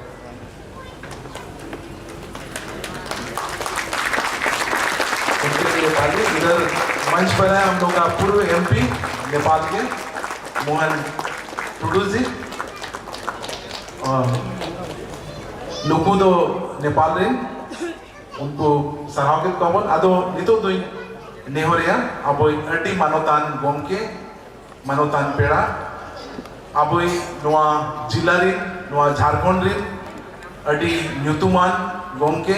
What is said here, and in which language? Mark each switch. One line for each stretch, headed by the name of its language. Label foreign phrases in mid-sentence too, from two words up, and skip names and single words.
Hindi: इधर मंच पर है हम लोग का पूर्व एमपी नेपाल के मोहन टुडू जी,
Santali: लुकुदो नेपाल रे उनको सराहगित कबन अदो नितो दुई नेहरिया अबोई अटी मानोतान गोमके मानोतान पेड़ा अबोई नोआ जिला रे नोआ झारखंड रे अटी न्यूतुमान गोमके